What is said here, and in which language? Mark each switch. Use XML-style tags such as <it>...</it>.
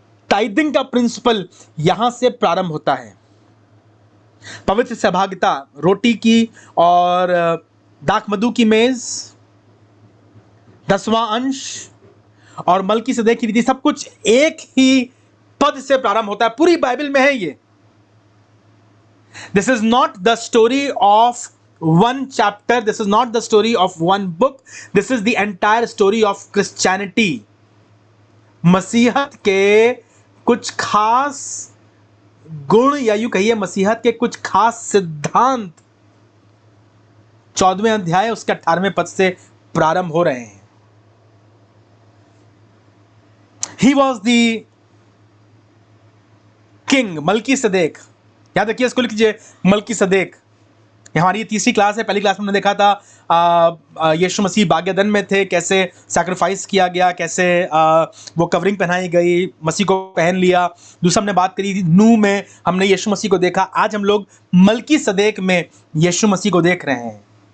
<hi>टाइदिंग का प्रिंसिपल यहां से प्रारंभ होता है। पवित्र सहभागिता, रोटी की और दाख मधु की मेज, 10वां अंश और मलकीसदेक की रीति, सब कुछ एक ही पद से प्रारंभ होता है। पूरी बाइबल में है ये।</hi> <en>This is not the story of one chapter. This is not the story of one book. This is the entire story of Christianity.</en> <hi>मसीहत के कुछ खास गुण या यूं कहिए मसीहत के कुछ खास सिद्धांत 14वें अध्याय उसके 18वें पद से प्रारंभ हो रहे हैं।</hi> <en>He was the king, Melchizedek.</en> <hi>याद रखिए, इसको लिख लीजिए, मलकीसदेक। हमारी तीसरी क्लास है। पहली क्लास में हमने देखा था यीशु मसीह बागेदन में थे, कैसे सैक्रिफाइस किया गया, कैसे वो कवरिंग पहनाई गई, मसीह को पहन लिया। दूसरा हमने बात करी थी नूह में, हमने यीशु मसीह को देखा। आज हम लोग मलकीसदेक में यीशु मसीह को देख रहे हैं।</hi>